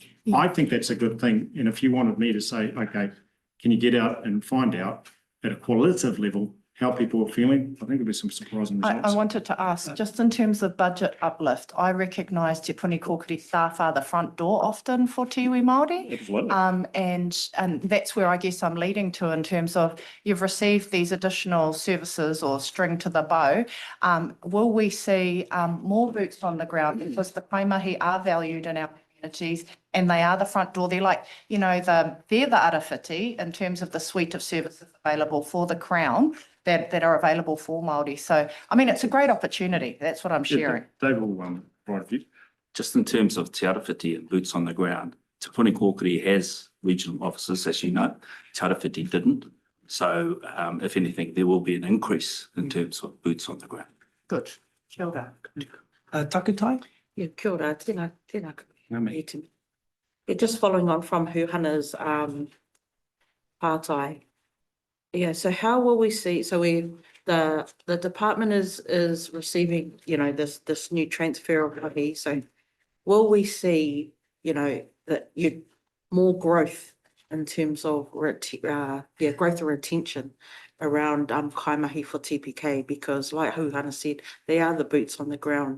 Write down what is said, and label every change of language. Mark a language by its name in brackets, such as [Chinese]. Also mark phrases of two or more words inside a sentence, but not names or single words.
[English] I think that's a good thing. And if you wanted me to say, okay, can you get out and find out at a qualitative level how people are feeling, I think there'll be some surprising results. I wanted to ask, just in terms of budget uplift, I recognise Te Puni Kōkiri staff are the front door often for [Māori] te iwi Māori. [English] Absolutely. And that's where I guess I'm leading to in terms of you've received these additional services or string to the bow. Will we see more boots on the ground, because the kaimahi are valued in our communities and they are the front door? They're like, they're the arawhiti in terms of the suite of services available for the Crown that are available for Māori. So, I mean, it's a great opportunity. That's what I'm sharing. Dave will right of you. Just in terms of te arawhiti and boots on the ground, Te Puni Kōkiri has regional offices, as you know. Te arawhiti didn't. So, if anything, there will be an increase in terms of boots on the ground. Good. [Māori] Kia ora. Takutai? Yeah, kia ora, tēnā Ngā koe. mihi. E te me. [English] Yeah, just following on from Hana's pātai. Yeah, so how will we see, so the department is receiving, this new transfer of mahi, so will we see, that more growth in terms of growth and retention around kaimahi for TPK, because like Hana said, they are the boots on the ground.